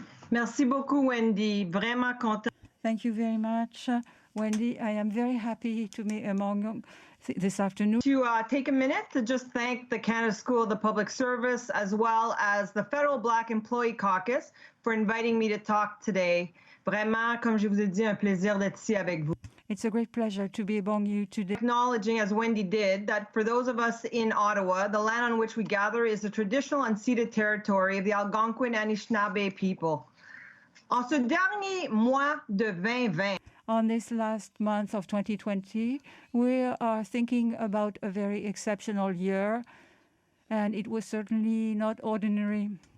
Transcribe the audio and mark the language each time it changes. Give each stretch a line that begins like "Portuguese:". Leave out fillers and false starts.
French: Merci beaucoup, Wendy. Vraiment content.
English: Thank you very much, Wendy. I am very happy to be among you this afternoon. To take a minute to just thank the Canada School of the Public Service as well as the Federal Black Employee Caucus for inviting me to talk today.
French: Vraiment, comme je vous ai dit, un plaisir d'être ici avec vous.
English: It's a great pleasure to be among you today. Acknowledging, as Wendy did, that for those of us in Ottawa, the land on which we gather is the traditional unceded territory of the Algonquin Anishinaabe people.
French: En ce dernier mois de 2020,
English: on this last month of 2020, we are thinking about a very exceptional year, and it was certainly not ordinary.